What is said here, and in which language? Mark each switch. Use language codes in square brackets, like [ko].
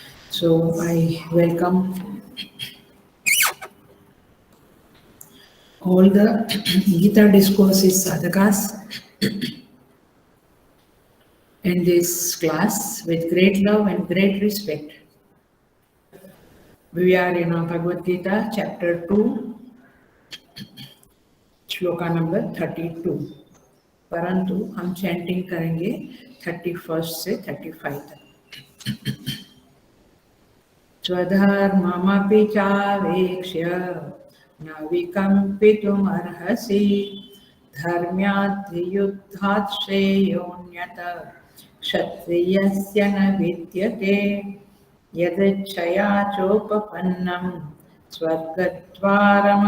[en] So I welcome all the Gita discourses sadhakas in this class with great love and great respect. We are in Bhagavad Gita chapter 2, [hi] shloka number 32, परंतु हम chanting करेंगे 31 से 35 तक। [sa] स्वधर्ममपि चावेक्ष्य न विकम्पितुमर्हसि धर्म्याद्धियुद्धात् श्रेयोऽन्यत् क्षत्रियस्य न विद्यते यदृच्छया चोपपन्नं स्वर्गद्वारमपावृतं